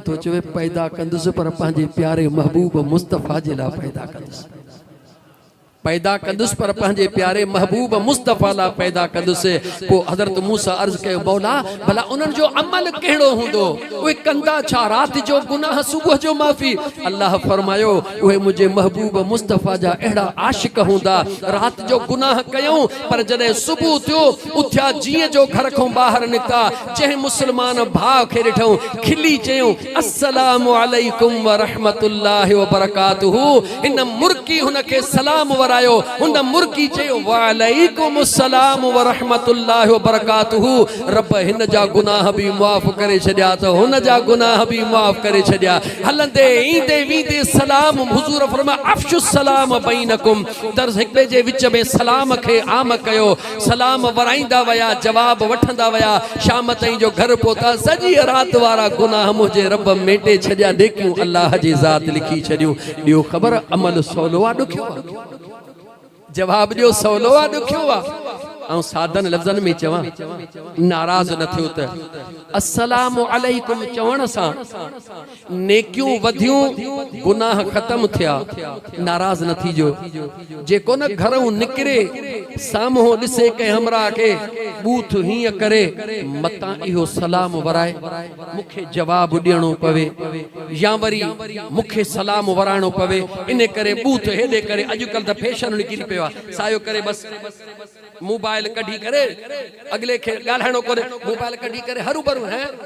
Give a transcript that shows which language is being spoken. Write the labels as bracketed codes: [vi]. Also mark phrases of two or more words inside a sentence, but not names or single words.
[sd] तो चवे पैदा कंदुसि पर पंहिंजे प्यारे महबूब मुस्तफ़ा जे लाइ पैदा कंदुसि पैदा कंदुसि पर पंहिंजे प्यारे महबूब मुस्तफ़ा ला पैदा कंदुसि पोइ हज़रत मूसा अर्ज़ कयो मौला भला उन्हनि जो अमल कहिड़ो हूंदो उहे कंदा छा राति जो गुनाह सुबुह जो माफ़ी अल्लाह फरमायो उहे मुंहिंजे महबूब मुस्तफ़ा जा अहिड़ा आशिक हूंदा राति जो गुनाह कयूं पर जॾहिं सुबुह थियो उथिया जीअं जो घर खां ॿाहिरि निकिता जंहिं मुस्लमान भाउ खे ॾिठऊं खिली चयूं [ar] السلام عليكم ورحمة الله وبركاته [sd] इन मुर्की हुनखे सलाम वरायो हुन मुर्गी चयो [ar] وعليكم السلام و رحمة الله وبركاته [sd] रब हिन जा गुनाह भी माफ़ करे छॾिया त हुन जा गुनाह भी माफ़ करे छॾिया हलंदे ईंदे वींदे सलाम हुजूर फरमाया [ar] أفشوا السلام بينكم [sd] दर्स हिक ॿिए जे विच में सलाम खे आम कयो सलाम वराईंदा वया जवाब वठंदा वया शाम ताईं जो घर पहुता सॼी रात वारा गुनाह मुंहिंजे रब मेटे छॾिया नेकियूं अल्लाह जी ज़ात लिखी छॾियूं ॾियो ख़बर अमल सवलो आहे ॾुखियो जवाब ॾियो सवलो आहे ॾुखियो आहे ऐं सादन लफ़्ज़नि में चवां नाराज़ न थियो त [ar] السلام عليكم [sd] चवण सां नेकियूं वधियूं गुनाह ख़त्म थिया नाराज़ न थीजो जेको न घरों निकिरे साम्हूं ॾिसे कंहिं हमरा खे बूथ हीअं करे मतां इहो सलाम वराए मूंखे जवाब ॾियणो पवे या वरी मूंखे सलाम वराइणो पवे इन करे बूथ हेॾे करे अॼुकल्ह त फैशन निकिरी पियो आहे सायो करे बसि मोबाइल कढी करे अगले खे ॻाल्हाइणो कोन्हे मोबाइल कढी करे हरू भरू है